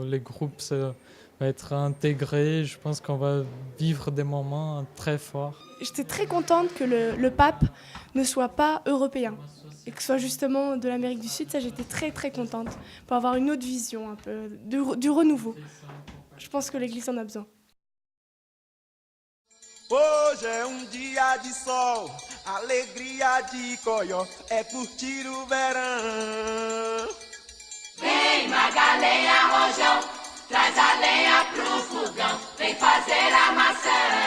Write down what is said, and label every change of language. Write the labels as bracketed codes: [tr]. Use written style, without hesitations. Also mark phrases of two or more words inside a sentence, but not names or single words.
[fr] Les groupes ça va être intégrés, je pense qu'on va vivre des moments très forts. J'étais très contente que le pape ne soit pas européen et que ce soit justement de l'Amérique du Sud. Ça, j'étais très très contente pour avoir une autre vision un peu du renouveau. Je pense que l'Église en a besoin. [pt] Hoje é dia de sol, alegria de Icóió, é curtir o verão. Vem Magalenha, Rojão, traz a lenha pro fogão, vem fazer a maçã.